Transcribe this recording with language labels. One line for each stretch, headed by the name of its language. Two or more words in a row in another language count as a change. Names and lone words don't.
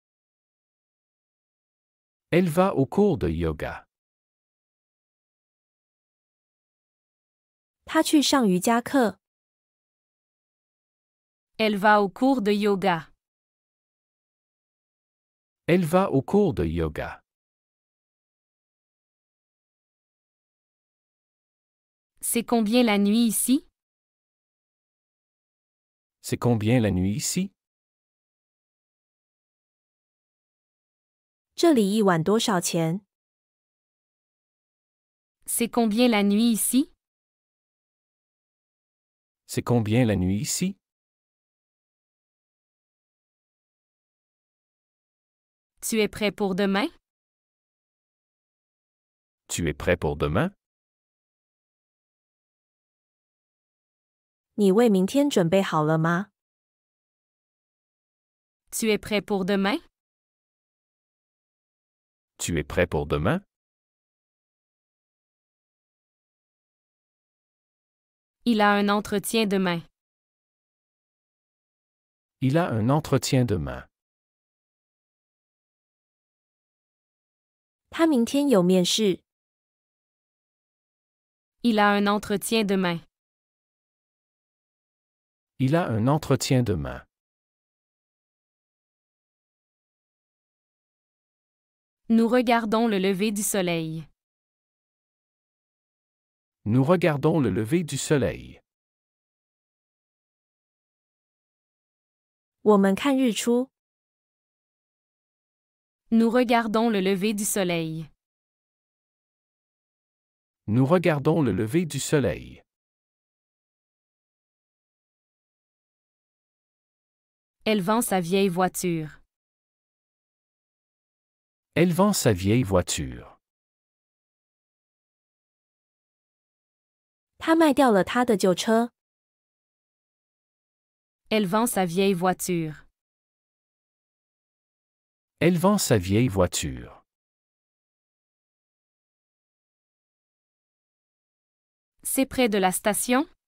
French: Elle va au cours de yoga.
Chinese: 他去上瑜伽课。
French: Elle va au cours de yoga. Elle va au cours de yoga. C'est combien la nuit ici? C'est combien la nuit ici?
Chinese: 这里一晚多少钱？
French: C'est combien la nuit ici? C'est combien la nuit ici? Tu es prêt pour demain? Tu es prêt pour demain?
Chinese: 你为明天准备好了吗？
French: Tu es prêt pour demain? Tu es prêt pour demain? Il a un entretien demain. Il a un entretien demain.
Chinese: 他明天有面试。
French: Il a un entretien demain. Il a un entretien demain. Nous regardons le lever du soleil. Nous regardons le lever du soleil.
Chinese: 我们看日出。
French: Nous regardons le lever du soleil. Nous regardons le lever du soleil. Elle vend sa vieille voiture. Elle vend sa vieille voiture.
Chinese: 他卖掉了他的旧车。
French: Elle vend sa vieille voiture. Elle vend sa vieille voiture. C'est près de la station?